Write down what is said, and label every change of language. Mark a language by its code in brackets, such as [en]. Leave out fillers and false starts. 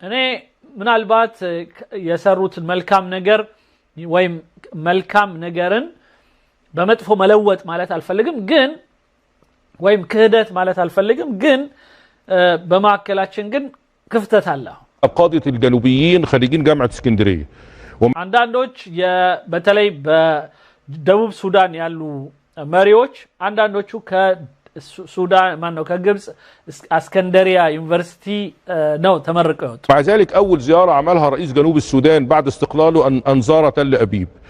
[am] እኔ ምናልባት የሰሩትን መልካም ነገር ወይም መልካም ነገርን በመጥፎ መለወጥ ማለት አልፈልግም ግን ወይም ክህደት ማለት አልፈልግም ግን በማከላችን ግን ክፍተት አለ። [ar] قاده الجنوبيين خريجين جامعه اسكندريه [am] አንዳንዶች በተለይ በደቡብ ሱዳን ያሉ መሪዎች አንዳንዶቹ ከሱዳን ማነው ከግብጽ اسكندريه ዩኒቨርሲቲ ነው ተመርቀው የወጡ። [ar] مع ذلك اول زياره عملها رئيس جنوب السودان بعد استقلاله ان زار تل ابيب.